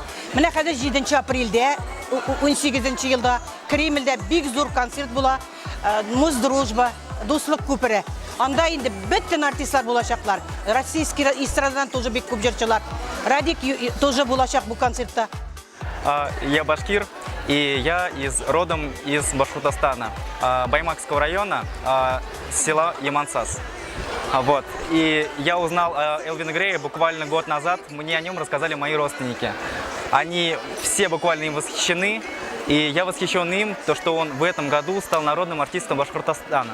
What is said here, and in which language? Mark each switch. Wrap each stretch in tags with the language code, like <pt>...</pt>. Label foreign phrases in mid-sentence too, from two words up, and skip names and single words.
<tt>Менә хәзер 7 апрельдә, 18 елда Кремльдә бик зур концерт була, Муз Дружба, Дуслык күпере. Анда инде бөтен артистлар булачаклар. Российский эстрададан тоже бик күп җырчылар. Радик тоже булачак бу концертта.</tt> <ru>Я башкир, и я родом из Башкортостана, Баймакского района, села Ямансас. Вот. И я узнал о Элвине Грее буквально год назад, мне о нем рассказали мои родственники. Они все буквально им восхищены, и я восхищен им, то, что он в этом году стал народным артистом Башкортостана.</ru>